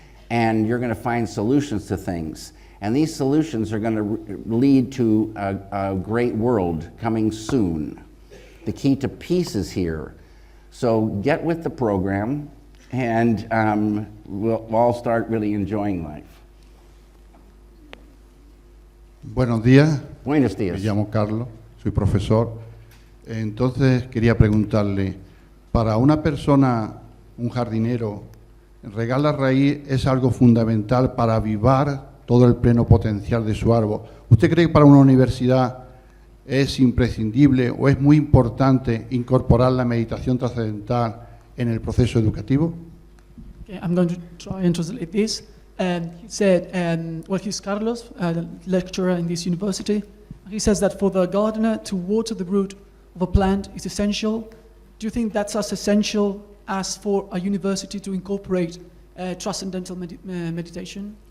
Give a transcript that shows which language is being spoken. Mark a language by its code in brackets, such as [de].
[en] And you're going to find solutions to things. And these solutions are going to lead to a great world coming soon. The key to peace is here. So get with the program, and we'll all start really enjoying life. [es] Buenos días. Buenos días. Me llamo Carlos, soy profesor. Entonces quería preguntarle, para una persona, un jardinero, regar la raíz es algo fundamental para avivar todo el pleno potencial de su árbol. ¿Usted cree que para una universidad es imprescindible o es muy importante incorporar la meditación trascendental en el proceso educativo? [en] Okay, I'm going to try and translate this. He said, well, he's Carlos, a lecturer in this university. He says that for the gardener to water the root of a plant is essential. Do you think that's as essential as for a university to incorporate transcendental meditation?